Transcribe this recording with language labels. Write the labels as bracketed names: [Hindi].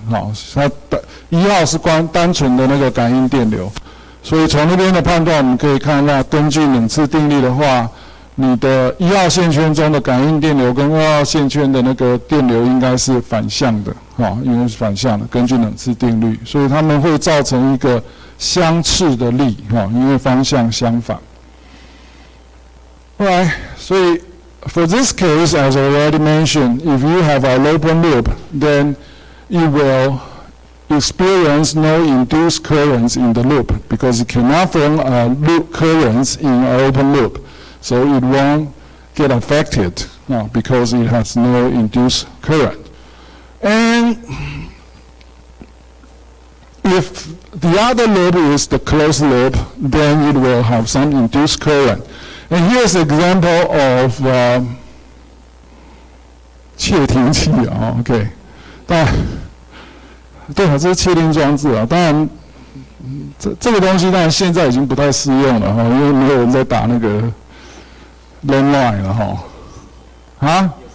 [Chinese] 好，它1号是单纯的那个感应电流，所以从那边的判断，我们可以看到，根据冷次定律的话，你的1号线圈中的感应电流跟2号线圈的那个电流应该是反向的，因为是反向的，根据冷次定律，所以它们会造成一个相斥的力，因为方向相反。 [English] Right， [Chinese] 所以 [English] for this case, as already mentioned, if you have an open loop, then you will experience no induced currents in the loop because it cannot form a loop currents in an open loop. So it won't get affected because it has no induced current. And if the other loop is the closed loop, then it will have some induced current. And here's an example of [Chinese] 窃听器啊 ，OK， 但对啊，这是窃听装置啊。当然，这个东西当然现在已经不太适用了哈，因为没有人在打那个 landline 了哈。啊？